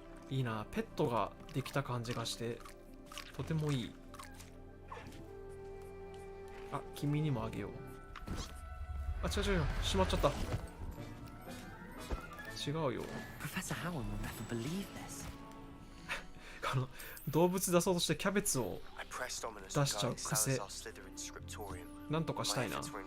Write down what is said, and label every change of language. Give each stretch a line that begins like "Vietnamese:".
Japanese: いいな、ペットができた感じがして、とてもいい。あ、君にもあげよう。あ、違う違う、しまっちゃった。違うよ。
English: Professor Howard will never believe this.
Japanese: この動物出そうとしてキャベツを出しちゃう癖。なんとかしたいな。